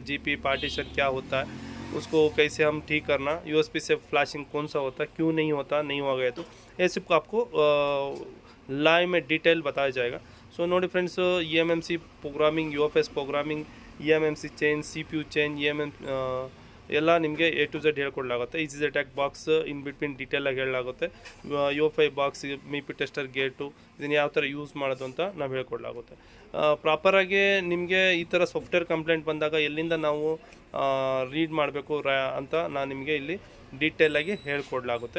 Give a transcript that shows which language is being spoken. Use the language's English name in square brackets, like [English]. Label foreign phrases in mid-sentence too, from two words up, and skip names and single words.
[Hindi] GP पार्टीशन क्या होता है, उसको कैसे हम ठीक करना, USB से फ्लैशिंग कौन सा होता है, क्यों नहीं होता, नहीं हो गया तो ये सब आपको लाइव में डिटेल बताया जाएगा. [English] so नोडी friends, EMMC programming, UFS programming, EMMC change, CPU change, [Kannada] ಎಲ್ಲ ನಿಮಗೆ [English] A to Z [Kannada] ಹೇಳ್ಕೊಡ್ಲಾಗುತ್ತೆ. [English] easy attack box in between [Kannada] ಡೀಟೇಲಾಗಿ ಹೇಳಲಾಗುತ್ತೆ. UFI ಬಾಕ್ಸ್, MIPI ಟೆಸ್ಟರ್ ಗೇಟು, ಇದನ್ನು ಯಾವ ಥರ ಯೂಸ್ ಮಾಡೋದು ಅಂತ ನಾವು ಹೇಳ್ಕೊಡ್ಲಾಗುತ್ತೆ. ಪ್ರಾಪರಾಗಿ ನಿಮಗೆ ಈ ಥರ [English] software complaint [Kannada] ಬಂದಾಗ ಎಲ್ಲಿಂದ ನಾವು ರೀಡ್ ಮಾಡಬೇಕು ಅಂತ ನಾನು ನಿಮಗೆ ಇಲ್ಲಿ ಡೀಟೇಲಾಗಿ ಹೇಳ್ಕೊಡ್ಲಾಗುತ್ತೆ.